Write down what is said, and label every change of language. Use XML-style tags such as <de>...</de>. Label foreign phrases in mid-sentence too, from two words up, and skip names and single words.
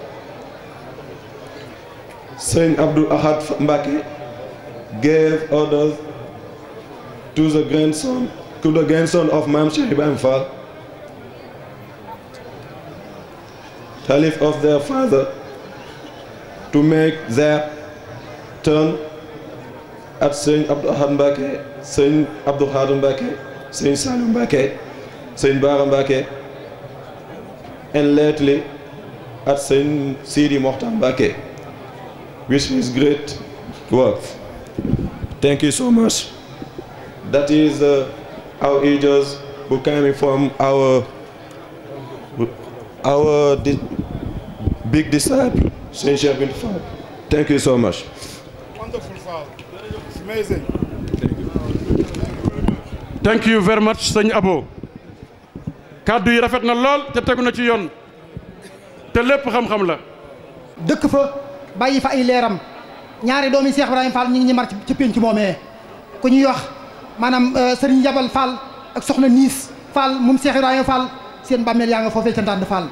<en>Saint Abdul Ahad Mbake gave orders to the grandson of Mam Sheikh Ibrahim Fall, Caliph of their father, to make their turn at Saint Abdul Ahad Mbake, Saint Abdul Khadim Mbake, Saint Salim Mbake, Saint Bara Mbake, and lately at Saint Sidi Mokhtar Mbake, which is great work. Thank you so much. That is our ages who came from our big disciple, Saint Sheikh bin Fall. Thank you so much. Wonderful, Fall. It's amazing. Thank you very much</en> <wo>sëñ Abo kàddu yi rafet na lool te tegu na ci yoon te lépp xam-xam la. dëkk fa bàyyi fa ay leeram ñaari doomi Cheikh Ibrahima Fall ñu ngi ñi mar ci pénc moomee ku ñuy wax maanaam Serigne Yabal Fall ak soxna Niis Fall moom Cheikh Ibrahima Fall seen bàmmeel yaa nga foofee ca Ndande Fall.</wo>